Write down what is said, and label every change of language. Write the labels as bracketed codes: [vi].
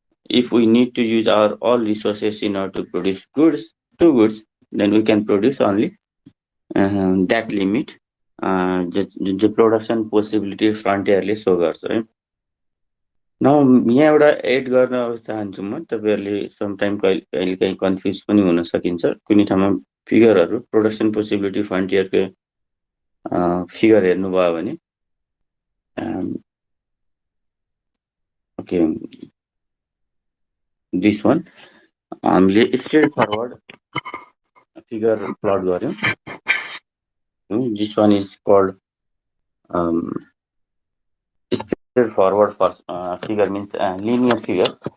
[en] If we need to use our all resources in order to produce two goods, then we can produce only that limit. The production possibility frontierले show गर्छ है. [ne] यहाँ एउटा add गर्न चाहन्छु म. तपाईहरुले sometime कहिले काहीँ कन्फ्युज पनि हुन सकिन्छ. कुनै ठाउँमा फिगरहरु प्रोडक्सन पोसिबिलिटी फ्रन्टियरको फिगर हेर्नुभयो भने [en] okay this one [ne] हामीले स्ट्रेट फरवर्ड फिगर प्लट गर्यौं. [en] This one is called straight forward for figure means linear figure.